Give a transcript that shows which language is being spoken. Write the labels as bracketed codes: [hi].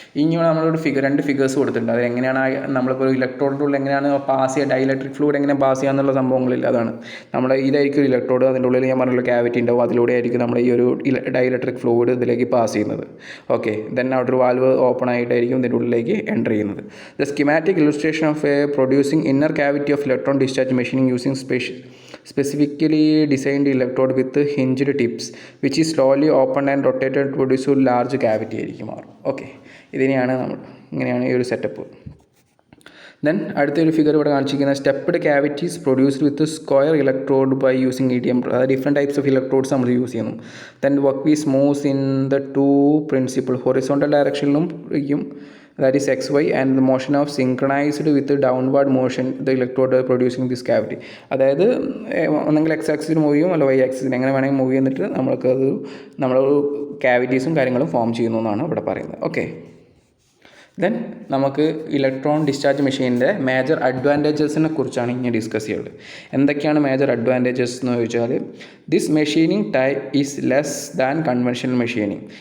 [ml] ഇനി നമ്മളൊരു രണ്ട് ഫിഗേഴ്സ് കൊടുത്തിട്ടുണ്ട്. അത് എങ്ങനെയാണ് നമ്മളിപ്പോൾ ഇലക്ട്രോഡിൻ്റെ ഉള്ളിൽ എങ്ങനെയാണ് പാസ് ചെയ്യുക, ഡൈലക്ട്രിക് ഫ്ലൂയിഡ് എങ്ങനെ പാസ് ചെയ്യുക എന്നുള്ള സംഭവങ്ങളില്ല. അതാണ് നമ്മുടെ ഇതായിരിക്കും ഒരു ഇലക്ട്രോഡ്, അതിൻ്റെ ഉള്ളിൽ ഞാൻ പറഞ്ഞുള്ള ക്യാവിറ്റി ഉണ്ടാവും, അതിലൂടെ ആയിരിക്കും നമ്മൾ ഈ ഒരു ഡൈലക്ട്രിക് ഫ്ലൂയിഡ് ഇതിലേക്ക് പാസ് ചെയ്യുന്നത്. ഓക്കെ. ദെൻ അവിടെ ഒരു വാൽവ് ഓപ്പൺ ആയിട്ടായിരിക്കും ഇതിൻ്റെ ഉള്ളിലേക്ക് എൻ്റർ ചെയ്യുന്നത്. [en] The schematic illustration of a producing inner cavity of electron discharge machining using specifically designed electrode with hinged tips which is slowly opened and rotated to produce a large cavity ആയിരിക്കും മാറും. [ml] Okay. ഇങ്ങനെയാണ് ഈ ഒരു setup. [en] then [ml] അടുത്തൊരു figure ഇവിടെ കാണിച്ചിരിക്കുന്ന [en] Stepped cavities produced with square electrode by using EDM. അതായത് different types of electrodes [ml] നമ്മൾ യൂസ് ചെയ്യുന്നു. [en] Then work piece moves in the two principal horizontal ഡയറക്ഷനിലും that is xy, and the motion of synchronized with the downward motion the electrode producing this cavity. [ml] അതായത് ഒന്നെങ്കിൽ X ആക്സിസിന് move ചെയ്യും, അല്ല Y ആക്സിസിന്, എങ്ങനെ വേണമെങ്കിൽ move ചെയ്തിട്ട് നമ്മൾക്കത് നമ്മൾ കാവിറ്റീസും കാര്യങ്ങളും ഫോം ചെയ്യുന്നു എന്നാണ് ഇവിടെ പറയുന്നത്. ഓക്കെ, ദെൻ നമുക്ക് ഇലക്ട്രോൺ ഡിസ്ചാർജ് മെഷീനിൻ്റെ മേജർ അഡ്വാൻറ്റേജസിനെ കുറിച്ചാണ് ഇനി ഡിസ്കസ് ചെയ്യുന്നത്. എന്തൊക്കെയാണ് മേജർ അഡ്വാൻറ്റേജസ് എന്ന് ചോദിച്ചാൽ, [en] This machining type is less than conventional machining.